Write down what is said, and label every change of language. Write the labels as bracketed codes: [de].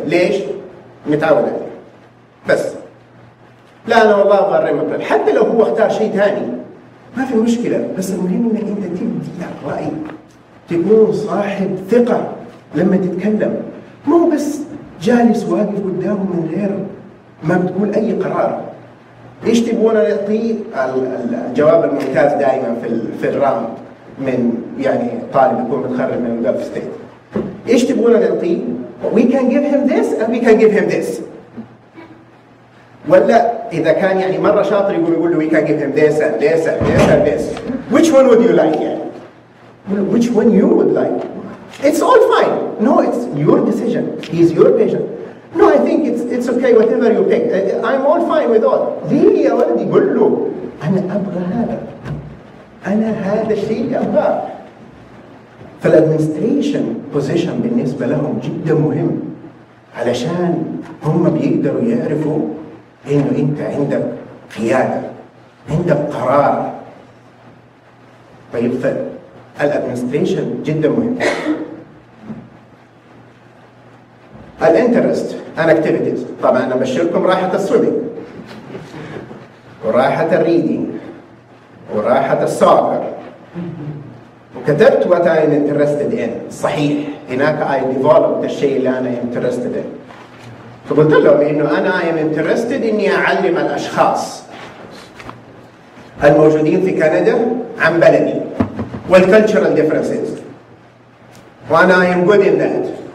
[ar] ليش؟ متعود عليه بس. لا انا والله ابغى الريمابريل، حتى لو هو اختار شيء ثاني ما في مشكله، بس المهم انك انت تبدي راي، تكون صاحب ثقه لما تتكلم، مو بس جالس واقف قدامه من غير ما بتقول اي قرار. ايش تبغون نعطيه؟ الجواب الممتاز دائما في الراوند من يعني طالب يكون متخرج من جلف ستيت. ايش تبغون نعطيه؟ [en] we can give him this and we can give him this. [ar] ولا اذا كان يعني مره شاطر يقول له [en] we can give him this and this and this and this. which one would you like [ar] يعني؟ [en] which one you would like? It's all fine. No, it's your decision. He's your patient. No, I think it's okay whatever you pick. I'm all fine with all. [ar] ليه يا ولدي؟ قل له انا ابغى هذا، انا هذا الشيء اللي ابغاه. فالادمنستريشن بوزيشن بالنسبه لهم جدا مهم، علشان هم بيقدروا يعرفوا انه انت عندك قياده، عندك قرار. طيب الادمنستريشن جدا مهم. الانترست ان اكتيفيتيز، طبعا انا بشركم راحه السويمنج وراحه الريدنج وراحه السوكر وكتبت [en] what I'm interested in، [ar] صحيح هناك [en] I developed [ar] الشيء اللي أنا [en] interested in. [ar] فقلت لهم إنه أنا [en] am interested [ar] إني أعلم الأشخاص الموجودين في كندا عن بلدي وال [en] cultural differences، [ar] وأنا [en] am good in that.